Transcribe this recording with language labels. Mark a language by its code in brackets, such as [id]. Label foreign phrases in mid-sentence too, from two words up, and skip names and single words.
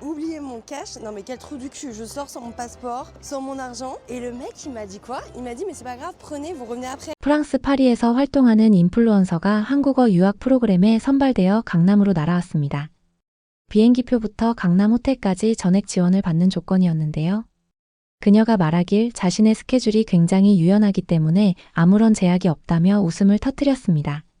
[fr] oublié mon cash. Non mais quel trou du cul, je sors sans mon passeport, sans mon argent. Et le mec il m'a dit quoi? Il m'a dit mais c'est pas grave, prenez, vous revenez après. [ko] 프랑스 파리에서 활동하는 인플루언서가 한국어 유학 프로그램에 선발되어 강남으로 날아왔습니다. 비행기표부터 강남 호텔까지 전액 지원을 받는 조건이었는데요. 그녀가 말하길 자신의 스케줄이 굉장히 유연하기 때문에 아무런 제약이 없다며 웃음을 터뜨렸습니다.